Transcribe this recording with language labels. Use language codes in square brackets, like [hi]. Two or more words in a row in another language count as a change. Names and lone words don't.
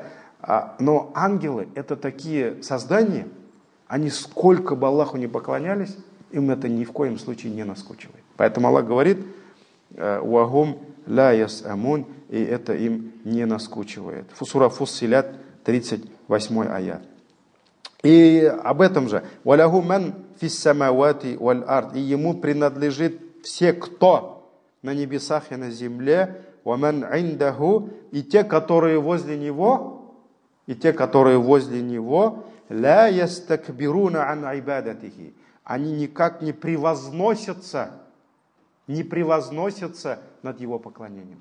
[ru] Но ангелы, это такие создания, они сколько бы Аллаху не поклонялись, им это ни в коем случае не наскучивает. Поэтому Аллах говорит, [ar] «وهم لا يسأمون», [ru] и это им не наскучивает. Сура Фуссилят, 38 аят. И об этом же. [ar] «وله من في السماوات والأرض», [ru] и ему принадлежит все, кто на небесах и на земле, [ar] «ومن عنده», [ru] и те, которые возле него, [ar] «لا يستكبرون عن عبادته», [ru] они никак не превозносятся над его поклонением.